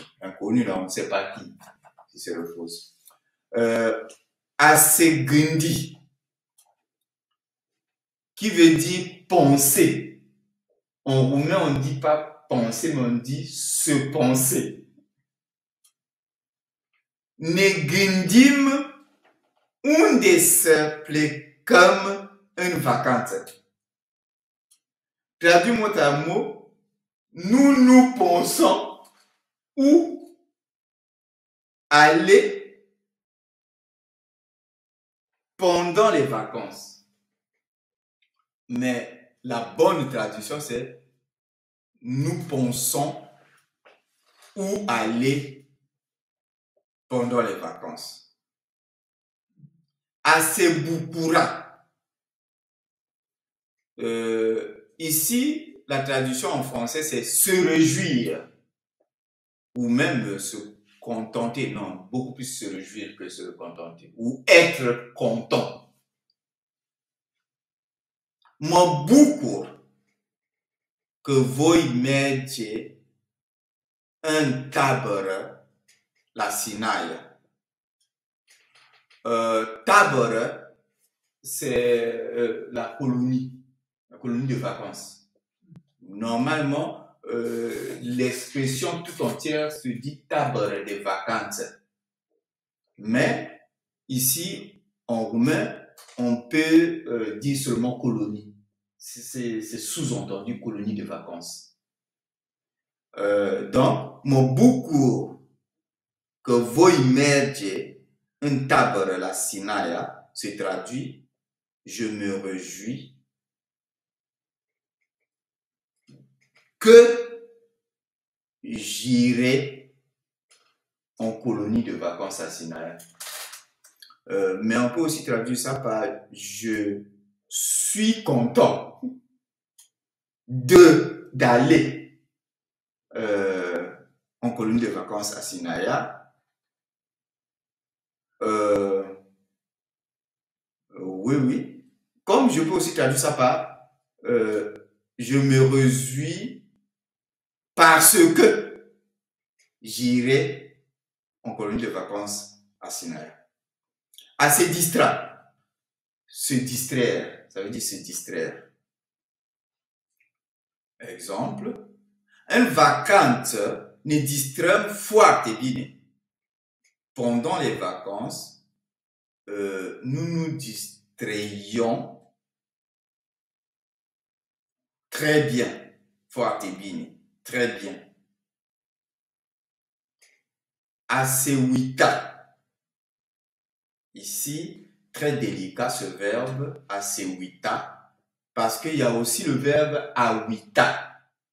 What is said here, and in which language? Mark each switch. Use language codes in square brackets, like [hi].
[fr] connu, là, on ne sait pas qui, si c'est le faux. Asegundi, qui veut dire penser. En roumain, on ne dit pas penser, mais on dit se penser. [ro] Ne gândim unde să plecăm în vacanță. [fr] Traduit mot à mot, nous nous pensons où aller pendant les vacances. Mais la bonne traduction, c'est nous pensons où aller pendant les vacances. Asebukura. Ici, la traduction en français, c'est se réjouir ou même se contenter. Non, beaucoup plus se réjouir que se contenter. Ou être content. [ro] Mă bucur că voi merge în tabără la Sinaia. [fr] Tabără, c'est la colonie de vacances. Normalement, l'expression tout entière se dit tabără de vacances. Mais ici, en roumain, on peut dire seulement colonie. C'est sous-entendu colonie de vacances. Donc, [ro] mă bucur că voi merge în tabără la Sinaia, [fr] se traduit je me réjouis que j'irai en colonie de vacances à Sinaia. Mais on peut aussi traduire ça par je suis content d'aller en colonie de vacances à Sinaia. Oui. Comme je peux aussi traduire ça par je me réjouis parce que j'irai en colonie de vacances à Sinaia. À se distraire. Se distraire, ça veut dire se distraire. Exemple, [ro] în vacanță ne distrăm foarte bine. [fr] Pendant les vacances, nous nous distrayons très bien. [ro] Foarte bine, [fr] très bien. A se uita. Ici, très délicat ce verbe, a se uita, parce qu'il y a aussi le verbe a uita.